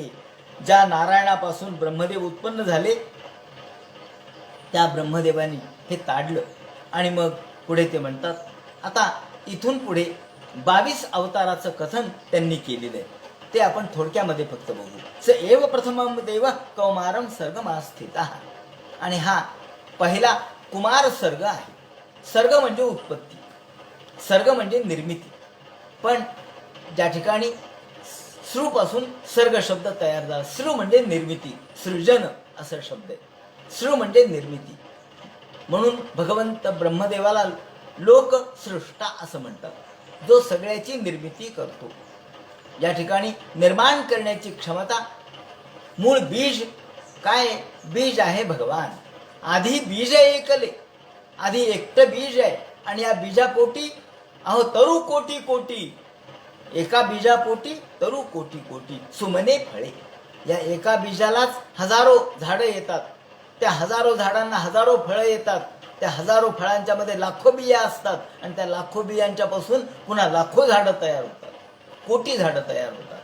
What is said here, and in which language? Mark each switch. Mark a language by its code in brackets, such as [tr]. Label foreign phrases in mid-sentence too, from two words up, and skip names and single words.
[mr] ज्या नारायणापासून ब्रह्मदेव उत्पन्न झाले, त्या ब्रह्मदेवानी हे ताडलं. आणि मग पुढे ते म्हणतात, आता इथून पुढे 22 अवताराचं कथन त्यांनी केलेलं आहे. ते आपण थोडक्यामध्ये फक्त बघू. [sa] स एव प्रथमं देव कौमारं सर्गमास्थितः. [mr] आणि हा पहिला कुमार सर्ग आहे. सर्ग म्हणजे उत्पत्ती, सर्ग म्हणजे निर्मिती. पण ज्या ठिकाणी सृपासून सर्ग शब्द तयार झाला, सृ म्हणजे निर्मिती, सृजन असा शब्द आहे. सृ म्हणजे निर्मिती. म्हणून भगवंत ब्रह्मदेवाला लोक सृष्टा असं म्हणतात, जो सगळ्याची निर्मिती करतो. या ठिकाणी निर्माण करण्याची क्षमता, मूळ बीज काय? बीज आहे भगवान. आधी बीज एकले, आधी एकटं बीज आहे. आणि या बीजापोटी अहो तरु कोटी कोटी, एका बीजापोटी तरु कोटी कोटी सुमने फळे. या एका बीजालाच हजारो झाडं येतात, त्या हजारो झाडांना हजारो फळं येतात, त्या हजारो फळांच्या मध्ये लाखो बिया असतात, आणि त्या लाखो बियांच्यापासून पुन्हा लाखो झाडं तयार होतात, कोटी झाडं तयार होतात.